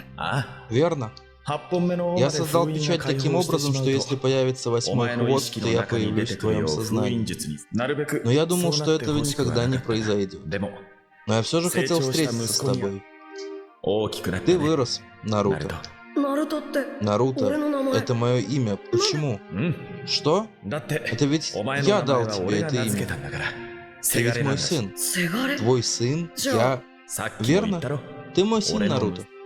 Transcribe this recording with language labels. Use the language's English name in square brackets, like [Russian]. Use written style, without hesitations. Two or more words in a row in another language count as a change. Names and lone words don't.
[Russian] Верно? Я создал печать таким образом, что если появится восьмой хвост, то я появлюсь в твоем сознании. Но я думал, что этого никогда не произойдет. Но я все же хотел встретиться с тобой. Ты вырос, Наруто. [Japanese] ナルトって [Russian] Наруто, [Japanese] 俺の名前 [Russian] это мое имя. Почему? Что? Это ведь я дал тебе это имя. Ты ведь мой сын. [Japanese] せがれ [Russian] Твой сын, я... Верно? Ты мой сын, Наруто.